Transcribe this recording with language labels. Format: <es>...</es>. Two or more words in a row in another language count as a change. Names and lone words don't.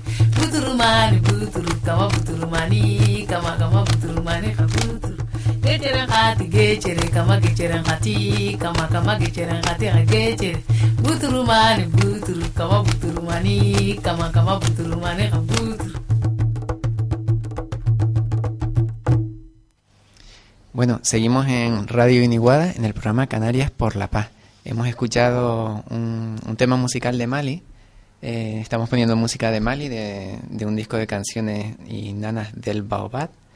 <es>Buturu mani buturu, kama buturu mani, kama buturu mani ka buturu. Gechere ngati gechere, kama gechere ngati, kama gechere ngati ka gechere. Buturu mani buturu, kama buturu mani, kama buturu mani ka buturu. Bueno, seguimos en Radio Iniguada, en el programa Canarias por la Paz. Hemos escuchado un tema musical de Mali. Estamos poniendo música de Mali, de un disco de canciones y nanas del Baobab.</es>